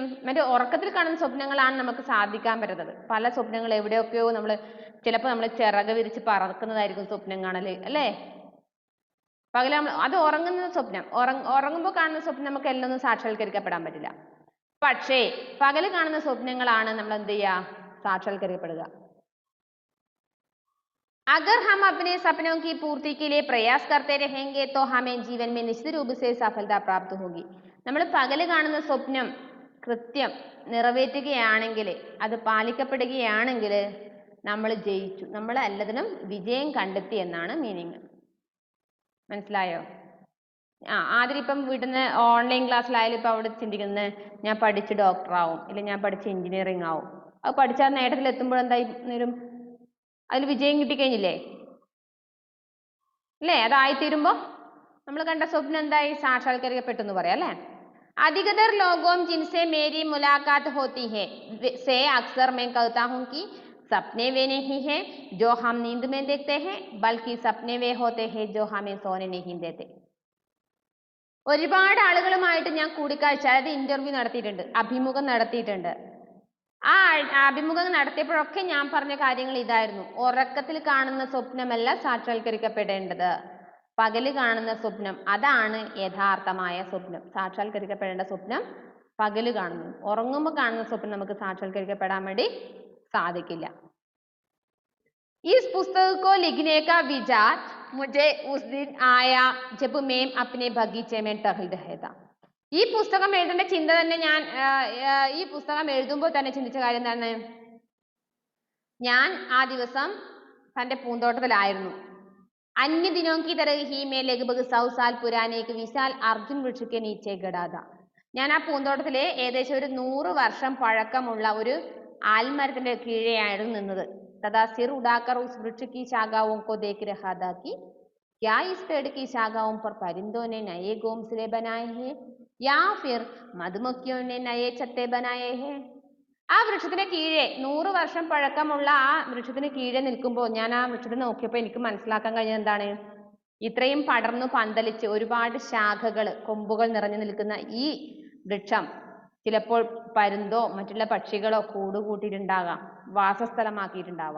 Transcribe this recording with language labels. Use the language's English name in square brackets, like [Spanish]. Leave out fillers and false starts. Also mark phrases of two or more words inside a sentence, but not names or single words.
[Malayalam] മറ്റേ ഉറക്കത്തിൽ കാണുന്ന സ്വപ്നങ്ങളാണ് നമുക്ക് സാധിക്കാൻ പറ്റുന്നത്. പല സ്വപ്നങ്ങൾ എവിടെയൊക്കെയോ നമ്മൾ ചിലപ്പോൾ നമ്മൾ ചിറക് വിരിച്ച് പറക്കുന്നതായിരിക്കും സ്വപ്നം കാണല് അല്ലേ? പകല് നമ്മൾ അത് ഉറങ്ങുന്ന സ്വപ്നം, ഉറങ്ങുമ്പോൾ കാണുന്ന സ്വപ്നം നമുക്ക് എല്ലാം ഒന്നും സാക്ഷാത്കരിക്കപ്പെടാൻ പറ്റില്ല. പക്ഷേ പകല് കാണുന്ന സ്വപ്നങ്ങളാണ് നമ്മൾ എന്ത് ചെയ്യുക? സാക്ഷാത്കരിക്കപ്പെടുക. [Hindi] अगर हम अपने सपनों की पूर्ति के लिए प्रयास करते रहेंगे तो हमें जीवन में निश्चित रूप से सफलता प्राप्त होगी. [Malayalam] നമ്മൾ പകല് കാണുന്ന സ്വപ്നം കൃത്യം നിറവേറ്റുകയാണെങ്കിൽ, അത് പാലിക്കപ്പെടുകയാണെങ്കിൽ നമ്മൾ ജയിച്ചു, നമ്മൾ എല്ലാത്തിനും വിജയം കണ്ടെത്തി എന്നാണ് മീനിങ്. മനസ്സിലായോ? ആദ്യം ഇപ്പം വീട്ടിൽ നിന്ന് ഓൺലൈൻ ക്ലാസ്സിലായാലും ഇപ്പം അവിടെ ചിന്തിക്കുന്നത് ഞാൻ പഠിച്ച് ഡോക്ടറാവും, ഇല്ലെങ്കിൽ ഞാൻ പഠിച്ച് എഞ്ചിനീയറിംഗ് ആവും. അത് പഠിച്ചാൽ നേട്ടത്തിൽ എത്തുമ്പോൾ എന്തായി വരും? അതിൽ വിജയം കിട്ടിക്കഴിഞ്ഞില്ലേ അല്ലേ? അതായിത്തീരുമ്പോൾ നമ്മൾ കണ്ട സ്വപ്നം എന്തായി? സാക്ഷാത്കരിക്കപ്പെട്ടു എന്ന് പറയാം അല്ലേ? [Hindi] अधिकतर लोगों जिनसे मेरी मुलाकात होती है से अक्सर मैं कहता हूँ कि सपने वे नहीं हैं जो हम नींद में देखते हैं, बल्कि सपने वे होते हैं जो हमें सोने नहीं देते. [Malayalam] ഒരുപാട് ആളുകളുമായിട്ട് ഞാൻ കൂടിക്കാഴ്ച, അതായത് ഇന്റർവ്യൂ നടത്തിയിട്ടുണ്ട്, അഭിമുഖം നടത്തിയിട്ടുണ്ട്. ആ അഭിമുഖം നടത്തിയപ്പോഴൊക്കെ ഞാൻ പറഞ്ഞ കാര്യങ്ങൾ ഇതായിരുന്നു. ഉറക്കത്തിൽ കാണുന്ന സ്വപ്നമല്ല സാക്ഷാത്കരിക്കപ്പെടേണ്ടത്, പകല് കാണുന്ന സ്വപ്നം അതാണ് യഥാർത്ഥമായ സ്വപ്നം. സാക്ഷാത്കരിക്കപ്പെടേണ്ട സ്വപ്നം പകല് കാണുന്നു. ഉറങ്ങുമ്പോൾ കാണുന്ന സ്വപ്നം നമുക്ക് സാക്ഷാത്കരിക്കപ്പെടാൻ വേണ്ടി സാധിക്കില്ല. [Hindi] इस पुस्तक को लिखने का विचार मुझे उस दिन आया जब मैं अपने बगीचे में टहल रहा था. [Malayalam] ഈ പുസ്തകം എഴുതേണ്ട ചിന്ത തന്നെ ഈ പുസ്തകം എഴുതുമ്പോൾ തന്നെ ചിന്തിച്ച കാര്യം എന്താണ്? ഞാൻ ആ ദിവസം തൻ്റെ പൂന്തോട്ടത്തിലായിരുന്നു. [Hindi] अन्य दिनों की तरह ही मैं लगभग 100 साल पुराने एक विशाल अर्जुन वृक्ष के नीचे खड़ा था. [Malayalam] ഞാൻ ആ പൂന്തോട്ടത്തിലെ ഏകദേശം ഒരു 100 വർഷം പഴക്കമുള്ള ഒരു ആൽമരത്തിന്റെ കീഴെയായിരുന്നു നിന്നത്. [Hindi] तथा सिर उड़ाकर उस वृक्ष की शाखाओं को देख रहा था कि क्या इस पेड़ की शाखाओं पर परिंदों ने नए घोंसले बनाए हैं या फिर मधुमक्खियों ने नए छत्ते बनाए हैं. [Malayalam] ആ വൃക്ഷത്തിന് കീഴെ 100 വർഷം പഴക്കമുള്ള ആ വൃക്ഷത്തിന് കീഴെ നിൽക്കുമ്പോൾ ഞാൻ ആ വൃക്ഷത്തെ നോക്കിയപ്പോൾ എനിക്ക് മനസ്സിലാക്കാൻ കഴിഞ്ഞത് എന്താണ്? ഇത്രയും പടർന്നു പന്തലിച്ച് ഒരുപാട് ശാഖകൾ, കൊമ്പുകൾ നിറഞ്ഞു നിൽക്കുന്ന ഈ വൃക്ഷം ചിലപ്പോൾ പരുന്തോ മറ്റുള്ള പക്ഷികളോ കൂട് കൂട്ടിയിട്ടുണ്ടാകാം, വാസസ്ഥലമാക്കിയിട്ടുണ്ടാവാം.